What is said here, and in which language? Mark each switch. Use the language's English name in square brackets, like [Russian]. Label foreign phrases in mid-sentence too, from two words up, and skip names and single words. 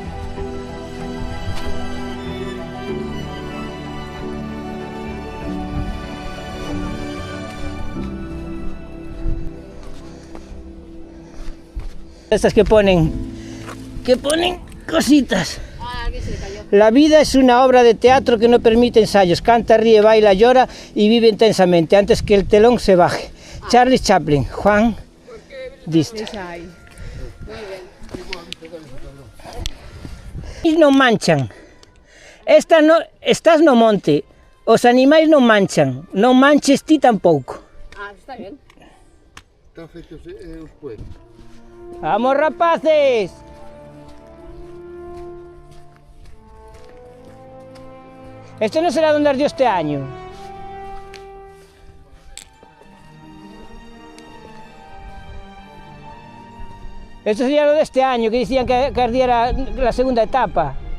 [Spanish] Estas que ponen cositas. La vida es una obra de teatro que no permite ensayos. Canta, ríe, baila, llora y vive intensamente antes que el telón se baje. Charlie Chaplin, Juan Dista. [Galician] Non manchan. Estás no monte. Os animais non manchan. Non manches ti tampouco. [Spanish] Ah, está bien. [Galician] Están feitos os poetas. [Spanish] ¡Vamos, rapaces! Esto no será donde ardió este año. Esto sería lo de este año, que decían que ardiera la segunda etapa.